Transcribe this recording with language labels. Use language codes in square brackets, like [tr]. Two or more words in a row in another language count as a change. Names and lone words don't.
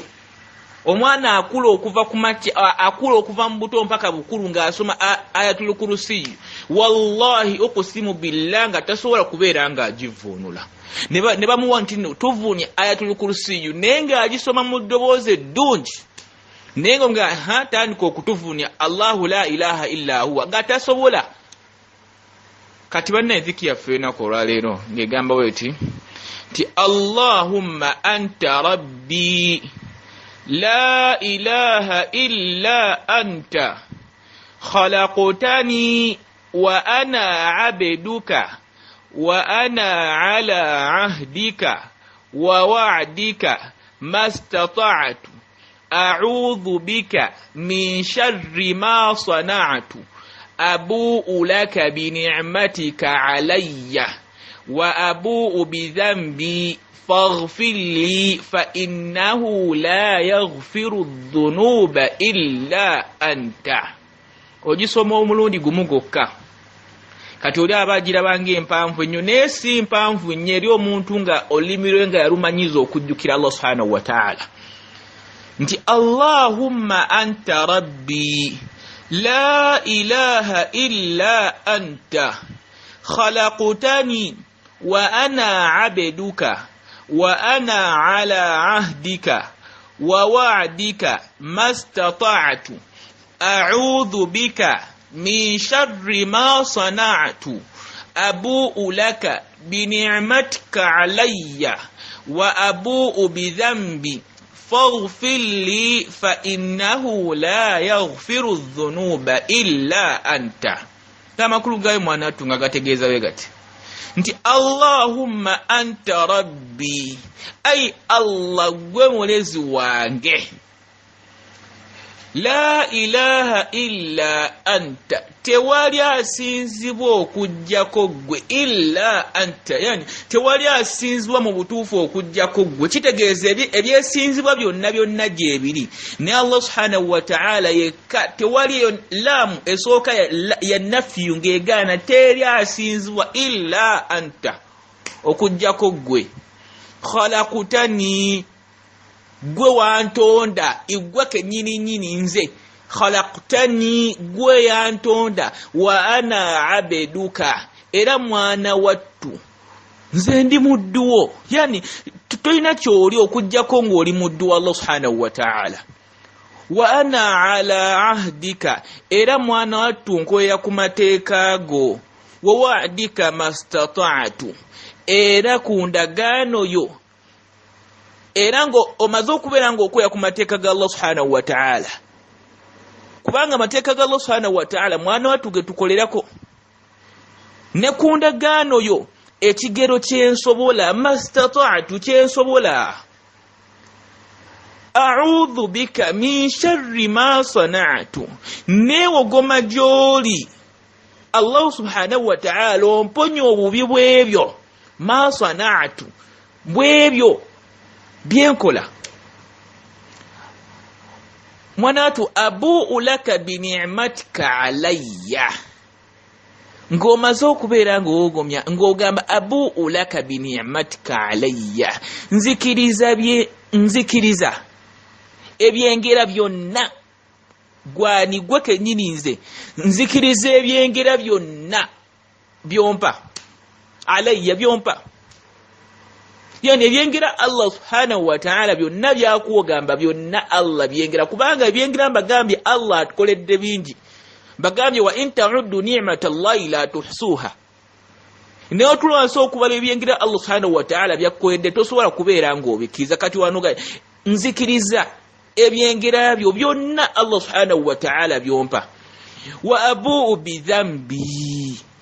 [lg] Omwana akula okuva mu buto mpaka bukulu ng'asoma [ar] آية الكرسي, [lg] wallahi okusimu billah nga tasobola kubeera nga agivuunula. Ne bamuwa nti tuvuunye [ar] آية الكرسي [lg] naye ng'agisoma mu ddoboozi eddungi, naye nga tandika okutuvuunya [ar] الله لا إله إلا هو [lg] gatasobola. Kati bannaye zikiri yaffe ennaku olwaleero ng'egamba bweti nti [ar] اللهم أنت ربي لا إله إلا أنت خلقتني وأنا عبدك و أنا على عهدك ووعدك ما استطعت أعوذ بك من شر ما صنعت أبوء لك بنعمتك علي وأبوء بذنبي فاغفر لي فإنه لا يغفر الذنوب إلا أنت. [lg] Ogisoma omulundi gumu gokka. Kati oli abagiraba ng'empanvu ennyo, naye si mpanvu nnyo eri omuntu nga olimirwe nga yalumanyiza okujjukira [ar] الله سبحانه وتعالى. Nti اللهم أنت ربي لا إله إلا أنت خلقتني و أنا عبدك وأنا على عهدك ووعدك ما استطعت أعوذ بك من شر ما صنعت أبوء لك بنعمتك علي وأبوء بذنبي فاغفر لي فإنه لا يغفر الذنوب إلا أنت. [lg] Amakulu gayo mwana wattu nga gategeeza we gati nti [ar] اللهم أنت ربي, [lg] ay Allah gwe mulezi wange, [ar] لا إله إلا أنت, [lg] tewali asinzibwa okujjako gwe, [ar] إلا أنت, [lg] yani tewali asinzibwa mu butuufu okujjako gwe. Kitegeeza ebyesinzibwa byonna gyebiri ne [ar] الله سبحانه وتعالى [lg] yekka, tewali laamu esooka ya nafiyu ng'egaana, teri asinzibwa [ar] إلا أنت, [lg] okujjako gwe. Khalaqtani, gwe wantonda, igwe kennyini nze. Khalaqtani, gwe yantonda, [ar] وأنا عبدك, [lg] era mwana wattu nze ndi mudduwo. Yani tolina kyoli okujjako ng'oli muddu wa [ar] الله سبحانه وتعالى. وأنا على عهدك, [lg] era mwana wattu nkwera ku mateeka go. [ar] ووعدك ما استطعت, [lg] era ku ndagaano yo, era ngo omaze okubeera ng'okwera ku mateeka ga [ar] الله سبحانه وتعالى, [lg] kubanga amateeka ga [ar] الله سبحانه وتعالى [lg] mwana wattu ge tukolerako. Ne ku ndagaano yo ekigero kyensobola, mastata'tu, kyensobola. [ar] أعوذ بك من شر ما صنعت, [lg] neewogoma gy'oli [ar] الله سبحانه وتعالى [lg] omponye obubi bw'ebyo, [ar] ما صنعت, [lg] bw'ebyo byenkola. [ar] Mwanatu أبوء لك بنعمتك علي, [lg] ng'omaze okubeera ng'ogomya ng'ogamba [ar] أبوء لك بنعمتك علي, [lg] nzikiriza ebyengera byonna gwani gwe kennyini nzikiriza ebyengera byonna byompa alayya byompa yani ebyengera [ar] الله سبحانه وتعالى [lg] byonna byakuogamba byonna Allah byengera kubanga ebyengera mbagambye Allah atukoledde bingi mbagambye [ar] وإن تعدوا نعمة الله لا تحصوها [lg] neyo tulwanso okubala ebyengera [ar] الله سبحانه وتعالى [lg] byakukoledde tosobola kubeera ng'obikiriza kati wano nzikiriza ebyengera byo byonna [ar] الله سبحانه وتعالى [lg] byompa [ar] وأبوء بذنبي